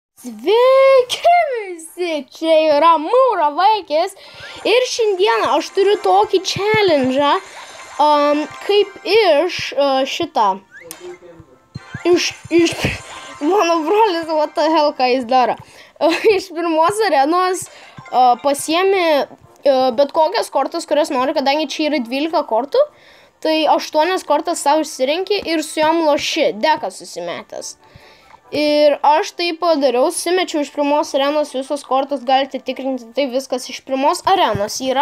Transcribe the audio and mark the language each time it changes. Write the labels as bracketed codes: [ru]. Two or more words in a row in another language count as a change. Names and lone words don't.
[lt] Sveiki visi, čia yra Mūro Vaikis ir šiandieną aš turiu tokį challenge, kaip mano brolis, [en] what the hell, [lt] ką jis daro. Iš pirmos arenos pasiemi bet kokias kortas, kurias nori, kadangi čia yra 12 kortų, tai 8 kortas savo išsirenki ir su jom loši, dekas susimetęs. Ir aš tai padariau, susimečiau iš pirmos arenos visos kortos, galite tikrinti, tai viskas iš pirmos arenos yra.